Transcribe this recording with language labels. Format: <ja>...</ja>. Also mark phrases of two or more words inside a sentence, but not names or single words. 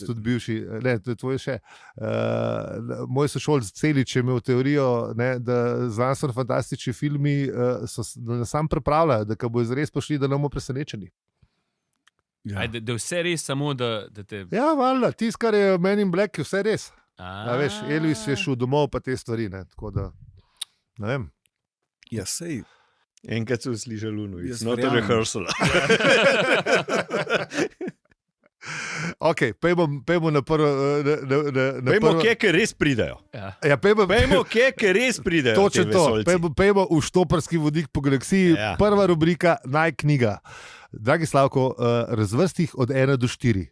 <sl>tudi bivši, ne, to je tvoj še. Moj sošolc Celič je imel teorijo, ne, da znanstveno fantastični filmi da nas sam pripravljajo, da ko bo res prišli, da ne bomo presenečeni. Ja. Ajde, da je vse res, samo da te. Ja, valjda, tisto, kar je Men in Black, je vse res. A veš, Elvis je šel domov, pa te stvari, ne, tako da, ne vem. Ja, sej. Enkrat so slišali luno, Jaz</sl> <en>it's not a</en> <sl>verjamem.</sl> <en>rehearsal.</en> <sl>Ok, pejmo na prvo. Pejmo, kje res pridejo. Ja, Pejmo, kje res pridejo. točno ti to. vesoljci. Pejmo v štoparski vodik po galaksiji. Ja. Prva rubrika, najknjiga. Dragi Slavko, razvrsti jih od 1 do 4.</sl>